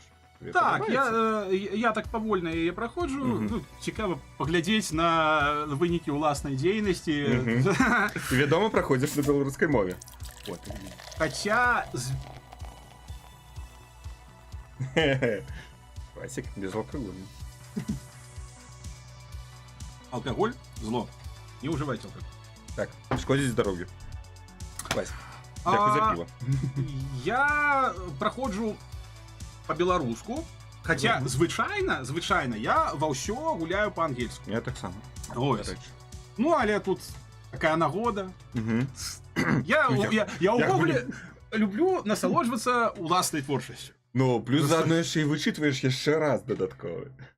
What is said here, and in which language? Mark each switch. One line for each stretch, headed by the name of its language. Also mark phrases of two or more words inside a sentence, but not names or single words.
Belarusian: Так, я так павольна яе праходжу. Ну, цікава паглядзець на вынікі ўласнай дзейнасці. Вядома, праходзіш на беларускай мове. Хаця...
Russian: Васик, безалкогольный. Алкоголь – зло.
Ukrainian: Не уживайте алкоголь. Так, шкодить здоровью. Вася, дякую за пиво.
Belarusian: Я праходжу по-беларуску, хаця звычайна я ва ўсё гуляю па-ангельску. Я так само. Ну, але тут такая нагода. Я ўвогуле люблю насалоджвацца ўласнай творчасцю. Ну,
Russian: плюс заодно
Belarusian: яшчэ і вычытваеш яшчэ раз дадатковы.